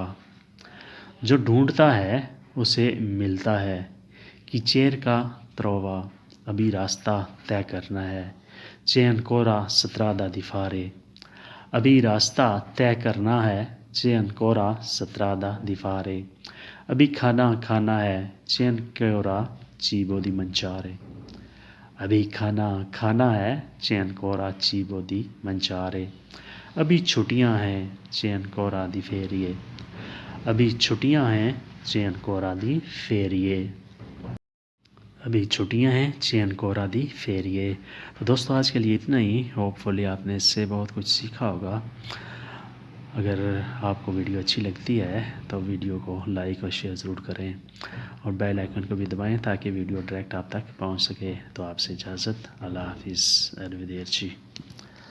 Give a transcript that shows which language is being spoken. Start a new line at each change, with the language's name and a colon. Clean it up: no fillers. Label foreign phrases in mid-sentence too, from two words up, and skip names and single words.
Hindi: जो ढूंढता है उसे मिलता है,
Italian: chi cerca trova।
Hindi: अभी रास्ता तय करना है,
Italian: c'è ancora strada da fare।
Hindi: अभी रास्ता तय करना है,
Italian: c'è ancora strada da fare।
Hindi: अभी खाना खाना है,
Italian: c'è ancora cibo da mangiare।
Hindi: अभी खाना खाना है,
Italian: c'è ancora cibo da mangiare।
Hindi: अभी छुट्टियां हैं,
Italian: c'è ancora di ferie।
Hindi: अभी छुट्टियां हैं,
Italian: c'è ancora di ferie।
Hindi: अभी छुट्टियां हैं,
Italian: c'è ancora di ferie।
Hindi: तो दोस्तों, आज के लिए इतना ही। होपफुली आपने इससे बहुत कुछ सीखा होगा। अगर आपको वीडियो अच्छी लगती है तो वीडियो को लाइक और शेयर ज़रूर करें और
English: bell icon
Hindi: को भी दबाएं ताकि वीडियो डायरेक्ट आप तक पहुंच सके। तो आपसे इजाज़त, अल्लाह हाफिज़, अलविदेर जी।